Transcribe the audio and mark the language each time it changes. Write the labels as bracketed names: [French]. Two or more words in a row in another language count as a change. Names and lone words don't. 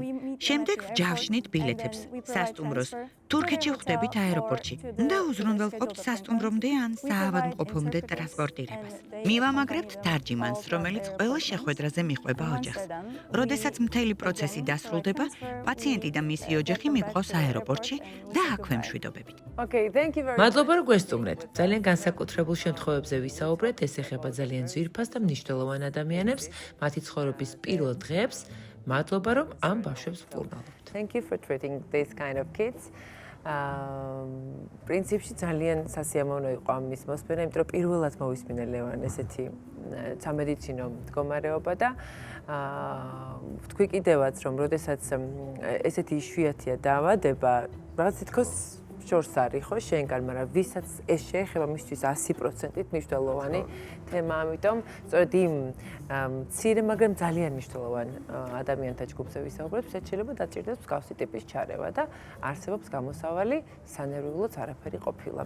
[Georgian] შემდეგ ვჯავშნით ბილეთებს, სასტუმროს. თურქეთში ხვდებით აეროპორტში და უზრუნველყოფთ სასტუმრომდე ან საავადმყოფომდე ტრანსპორტირებას. მივამაგრებთ თარჯიმანს, რომელიც ყველა შეხვედრაზე მიჰყვება ოჯახს. როდესაც მთელი პროცესი დასრულდება, პაციენტი და მისი ოჯახი მიჰყავს აეროპორტში და აქვე მშვიდობებით. [English] Okay, thank you very much. [Georgian] მადლობა რომ გვესტუმრეთ. ძალიან განსაკუთრებულ შემთხვევებზე ვისაუბრეთ, ეს ეხება ძალიან ძვირფას და მნიშვნელოვან ადამიანებს, მათი ცხოვრების პირველ დღეებს. მადლობა რომ ამ ბავშვებს ვკურნალობთ. [English] Thank you for treating these kind of kids. [Georgian] პრინციპში ძალიან სასიამოვნო იყო ამის მოსმენა, იმიტომ რომ პირველად მოვისმინე ლევან ესეთი სამედიცინო მდგომარეობა და ვთქვი კიდევაც რომ როდესაც ესეთი იშვიათია დაავადება, რაღაც თითქოს შორს არის ხო შენგან, მაგრამ ვისაც ეს შეეხება მისთვის 100%-ით მნიშვნელოვანი თემა, ამიტომ სწორედ იმ მცირე, მაგრამ ძალიან მნიშვნელოვან ადამიანთა ჯგუფზე ვისაუბრებთ, ვისაც შეიძლება დაჭირდეს მსგავსი ტიპის ჩარევა და არსებობს გამოსავალი, სანერვიულოც არაფერი ყოფილა.